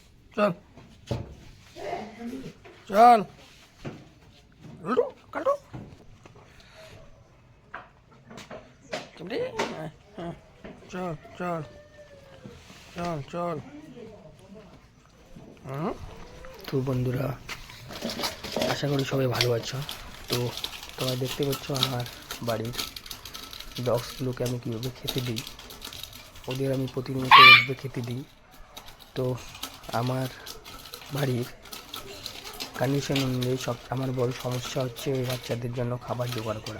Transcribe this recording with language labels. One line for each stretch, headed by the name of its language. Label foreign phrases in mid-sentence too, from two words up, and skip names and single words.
Hindi: चल चल लड्डू कल्टू चिमटी चल चल चल चल।
Bangla: তো বন্ধুরা, আশা করি সবাই ভালো আছো। তো তোমরা দেখতে পাচ্ছ আমার বাড়ির ডগসগুলোকে আমি কীভাবে খেতে দিই। ওদের আমি প্রতিনিয়ত এভাবে খেতে দিই। তো আমার বাড়ির কন্ডিশন অনুযায়ী আমার বড় সমস্যা হচ্ছে ওই বাচ্চাদের জন্য খাবার জোগাড় করা।